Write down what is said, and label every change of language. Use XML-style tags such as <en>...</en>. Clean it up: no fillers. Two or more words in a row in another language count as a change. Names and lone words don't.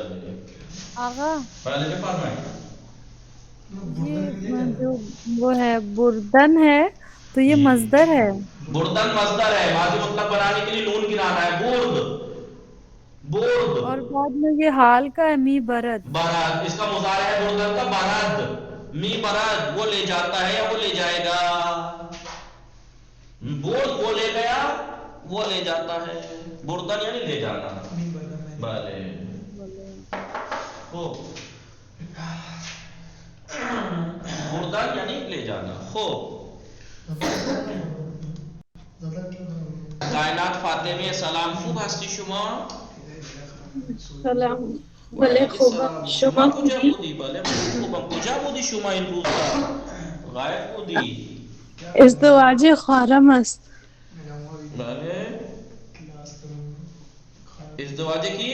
<ur>پہلے یہ جو وہ ہے بردن ہے تو یہ مصدر ہے. بردن مصدر ہے، ماضی مطلق بنانے کے لیے نون گرانا ہے.</ur> <fa>برد برد</fa> <ur>اور بعد میں یہ حال کا ہے</ur> <fa>می برد.</fa> <ur>برد اس کا مضارع ہے بردن کا برد.</ur> <fa>می برد</fa> <ur>وہ لے جاتا ہے یا وہ لے جائے گا. برد وہ لے گیا وہ لے جاتا ہے. بردن یعنی لے جانا. بھلے بردن یعنی لے جانا.</ur> <fa>خوب کائنات فاطمه سلام، خوب هستی شما؟ سلام. بله خوبم. شما کجا بودی؟ بله خوبم. کجا بودی شما این روزها؟ غایب بودی. ازدواج خواهرم است. بله ازدواج کی؟</fa>